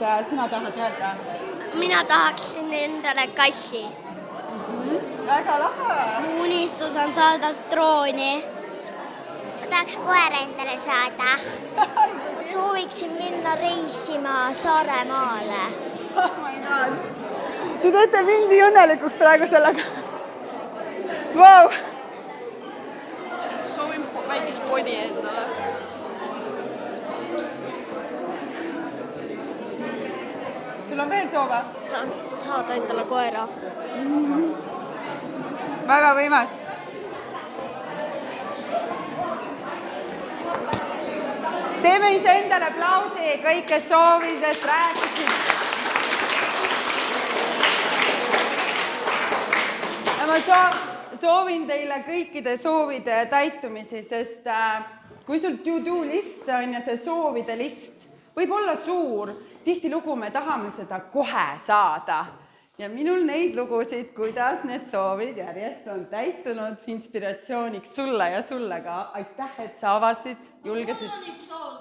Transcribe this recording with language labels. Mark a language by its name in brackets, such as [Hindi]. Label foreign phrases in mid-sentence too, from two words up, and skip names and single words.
[Estonian] Sina tahad öelda? Mina tahaksin endale kassi. Väga lahe. Mu unistus on saada drooni. ma tahaks koera endale saada. ma sooviksin minna reisima Saaremaale. [English] Oh my god. [Estonian] Te teete mind nii õnnelikuks praegu sellega. Vau. soovin väikest poni endale. Sul on veel soove? Saan saada endale koera. Väga võimas. Teeme iseendale aplausi, kõik, kes soovidest rääkisid. Ma soovin teile kõikide soovide täitumisi, sest kui sul [English] to-do list [Estonian] on ja see soovide list võib olla suur, tihtilugu me tahame seda kohe saada. Ja minul neid lugusid, kuidas need soovid järjest on täitunud inspiratsiooniks sulle ja sulle ka. Aitäh, et sa avasid, julgesid. Mul on üks soov